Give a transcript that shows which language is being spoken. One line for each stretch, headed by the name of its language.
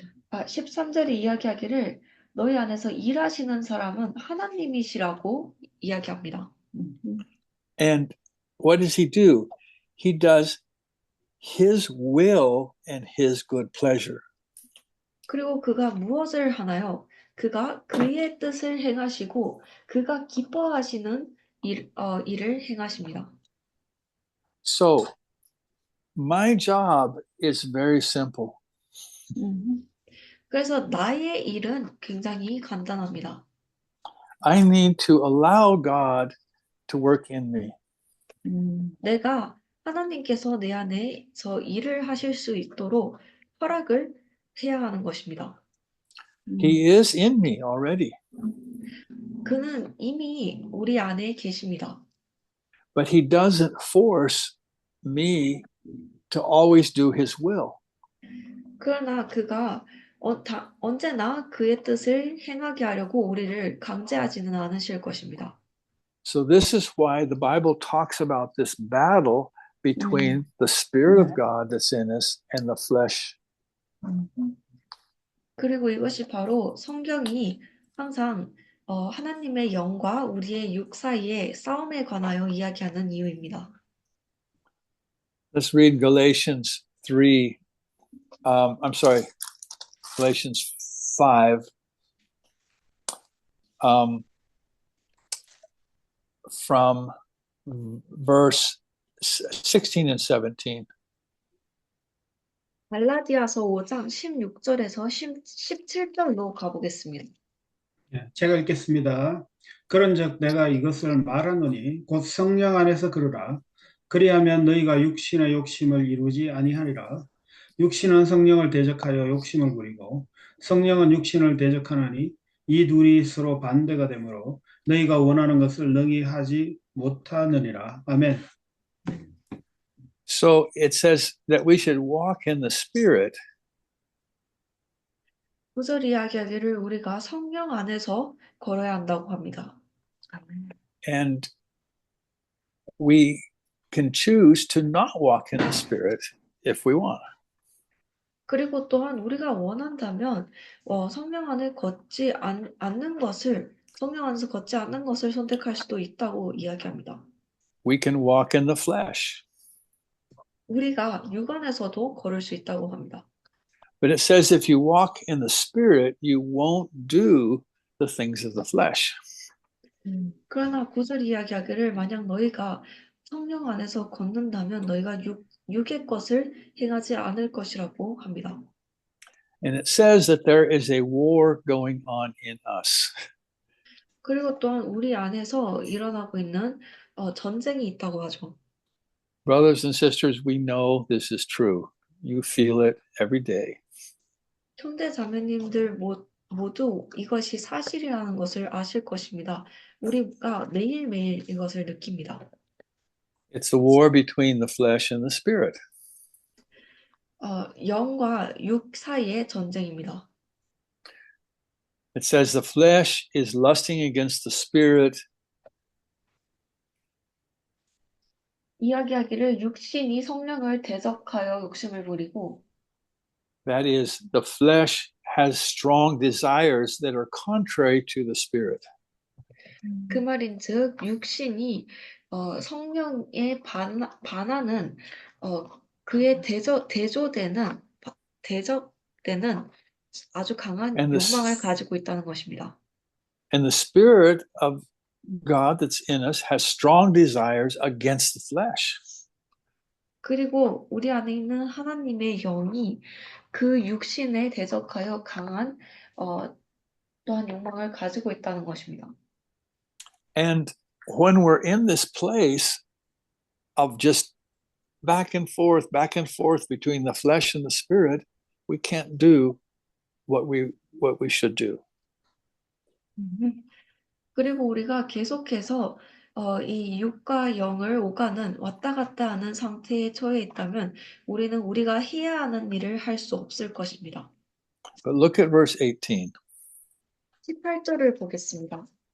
Korean: 13절이 이야기하기를 너희 안에서 일하시는 사람은 하나님이시라고 이야기합니다.
English: And what does he do? He does his will and his good pleasure.
Korean: 그리고 그가 무엇을 하나요? 그가 그의 뜻을 행하시고 그가 기뻐하시는 일을 행하십니다.
English: So my job is very simple.
Korean: 그래서 나의 일은 굉장히 간단합니다.
English: I need to allow God to work in me.
Korean: 내가 하나님께서 내 안에서 일을 하실 수 있도록 허락을 해야 하는 것입니다.
English: He is in me already,
Korean: 그는 이미 우리 안에 계십니다.
English: but he doesn't force me to always do his will.
Korean: 그러나 그가 언제나 그의 뜻을 행하게 하려고 우리를 강제하지는 않으실 것입니다.
English: So this is why the Bible talks about this battle between the Spirit of God that's in us and the flesh.
Korean: 그리고 이것이 바로 성경이 항상 하나님의 영과 우리의 육 사이의 싸움에 관하여 이야기하는 이유입니다.
English: Let's read Galatians 3. Galatians 5. From verse 16 and 17.
Korean: 갈라디아서 5장 16절에서 17절로 가보겠습니다. 예, 제가 읽겠습니다. 그런즉 내가 이것을 말하노니 곧 성령 안에서 그러라. 그리하면 너희가 육신의 욕심을 이루지 아니하리라. 육신은 성령을 대적하여 욕심을 부리고 성령은 육신을 대적하나니 이 둘이 서로 반대가 되므로 너희가 원하는 것을 능히 하지 못하느니라. 아멘.
English: So it says that we should walk in the Spirit,
Korean: 9절 이야기하기를 우리가 성령 안에서 걸어야 한다고 합니다.
English: and we can choose to not walk in the Spirit if we want.
Korean: 그리고 또한 우리가 원한다면 성령 안에 걷지 않는 것을 성령 안에서 걷지 않는 것을 선택할 수도 있다고 이야기합니다.
English: We can walk in the flesh.
Korean: 우리가 육안에서도 걸을 수 있다고 합니다.
English: But it says if you walk in the Spirit, you won't do the things of the flesh.
Korean: 그러나 9절 이야기하기를 만약 너희가 성령 안에서 걷는다면 너희가 육의 것을 행하지 않을 것이라고 합니다.
English: And it says that there is a war going on in us.
Korean: 그리고 또한 우리 안에서 일어나고 있는 전쟁이 있다고 하죠.
English: Brothers and sisters, we know this is true. You feel it every day.
Korean: 형제 자매님들 모두 이것이 사실이라는 것을 아실 것입니다. 우리가 매일매일 이것을 느낍니다.
English: It's the war between the flesh and the spirit.
Korean: 영과 육 사이의 전쟁입니다.
English: It says the flesh is lusting against the spirit,
Korean: 이야기하기를 육신이 성령을 대적하여 욕심을 부리고
English: that is, the flesh has strong desires that are contrary to the spirit.
Korean: 그 말인즉 육신이 성령에 반하는 그의 대적되는 아주 강한
English: And the
Korean: 욕망을 가지고 있다는 것입니다.
English: And the spirit of God that's in us has strong desires against the flesh.
Korean: 그리고 우리 안에 있는 하나님의 영이 그 육신에 대적하여 강한 또한 욕망을 가지고 있다는 것입니다.
English: And when we're in this place of just back and forth between the flesh and the spirit, we can't do what we should do.
Korean: 그리고 우리가 계속해서 이 육과 영을 오가는 왔다 갔다 하는 상태에 처해 있다면 우리는 우리가 해야 하는 일을 할 수 없을 것입니다.
English: But look at verse 18.
Korean: 18절을 보겠습니다.